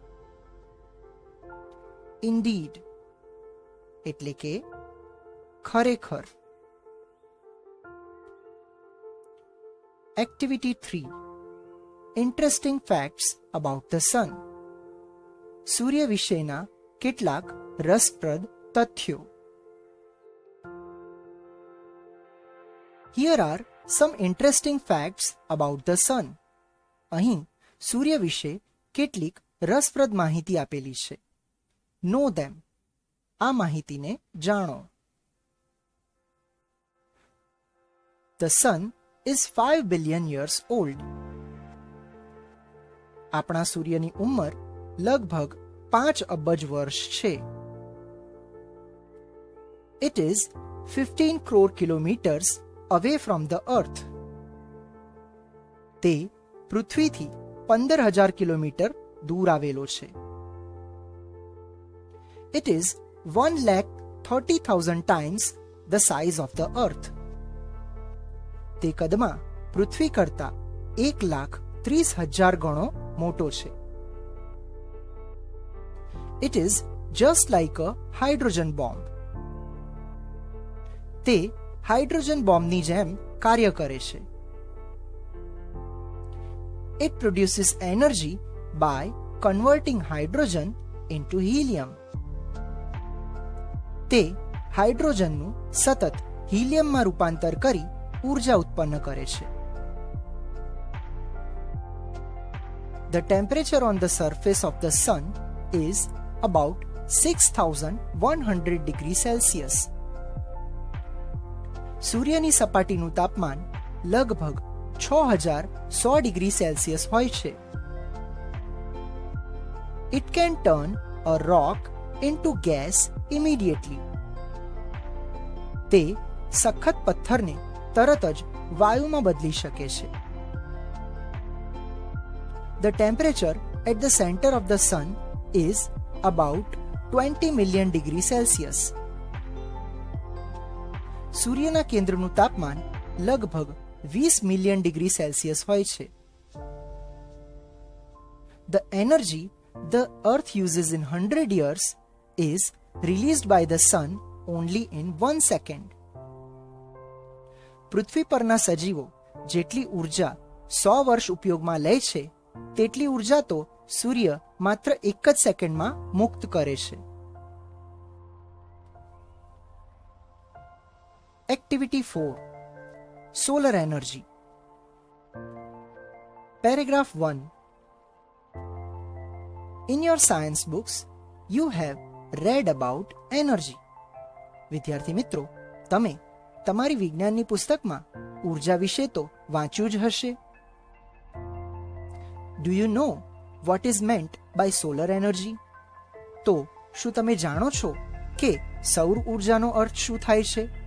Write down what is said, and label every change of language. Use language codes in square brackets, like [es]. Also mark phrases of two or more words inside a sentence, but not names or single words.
[gu] ઇન્ડીડ એટલે કે ખરેખર. [en] એક્ટિવિટી 3. interesting facts about the sun. [gu] સૂર્ય વિશેના કેટલાક રસપ્રદ તથ્યો. [en] Here are some interesting facts about the sun. [gu] અહીં સૂર્ય વિશે કેટલીક રસપ્રદ માહિતી આપેલી છે. [en] Know them. [gu] આ માહિતીને જાણો. [en] The sun is 5 billion years old. [gu] આપણા સૂર્યની ઉંમર લગભગ 5 અબજ વર્ષ છે. [en] It is 15 crore kilometers away from the earth. [gu] તે પૃથ્વીથી 15,000 કિલોમીટર દૂર આવેલો છે. [en] It is 1,30,000 times the size of the earth. [gu] તે કદમાં પૃથ્વી કરતા 1,30,000 ગણો મોટો છે. [en] It is just like a hydrogen bomb. [gu] તે હાઇડ્રોજન બોમ્બની જેમ કાર્ય કરે છે. [en] It produces energy by converting hydrogen into helium. [gu] તે હાઇડ્રોજનનું સતત હિલિયમમાં રૂપાંતર કરી ઊર્જા ઉત્પન્ન કરે છે. [en] The temperature on the surface of the sun is about 6,100 degrees Celsius. [gu] સૂર્યની સપાટીનું તાપમાન લગભગ 6,100 ડિગ્રી સેલ્સિયસ હોય છે. [en] It can turn a rock into gas immediately. [gu] તે સખત પથ્થરને તરત જ વાયુમાં બદલી શકે છે. [en] The temperature at the center of the sun is about 20 million degrees Celsius. [gu] સૂર્યના કેન્દ્રનું તાપમાન લગભગ 20 મિલિયન ડિગ્રી સેલ્સિયસ હોય છે. [en] The energy the earth uses in 100 years is released by the sun only in 1 second. [gu] પૃથ્વી પરના સજીવો જેટલી ઉર્જા 100 વર્ષ ઉપયોગમાં લે છે તેટલી ઉર્જા તો સૂર્ય માત્ર 1 જ સેકન્ડમાં મુક્ત કરે છે. [en] Activity 4. Solar energy. Paragraph 1. In your science books, you have read about energy. [gu] વિદ્યાર્થી મિત્રો, તમે તમારી વિજ્ઞાનની પુસ્તકમાં ઊર્જા વિશે તો વાંચ્યું જ હશે. [en] Do you know what is meant by solar energy? [gu] તો શું તમે જાણો છો કે સૌર ઊર્જાનો અર્થ શું થાય છે?